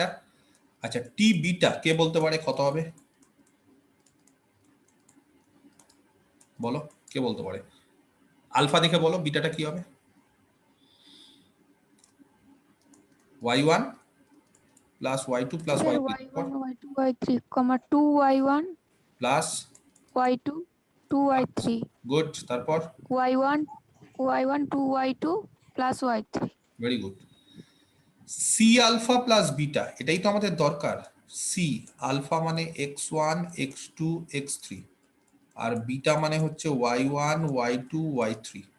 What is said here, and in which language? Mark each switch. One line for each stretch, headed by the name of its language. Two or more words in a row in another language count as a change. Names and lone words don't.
Bangla: আচ্ছা, টি বিটা কে বলতে পারে কত হবে? বলো কে বলতে পারে? আলফা দেখে বলো বিটাটা কি হবে? y1 প্লাস y2 প্লাস স্যার y3 y1 y2 y3 2y1 প্লাস y2 2y3 গুড, তারপর y1 2y2 প্লাস y3।
English: very good.
Bangla: সি আলফা প্লাস বিটা, এটাই তো আমাদের দরকার। সি আলফা মানে x1 x2 x3, আর বিটা মানে হচ্ছে y1 y2 y3।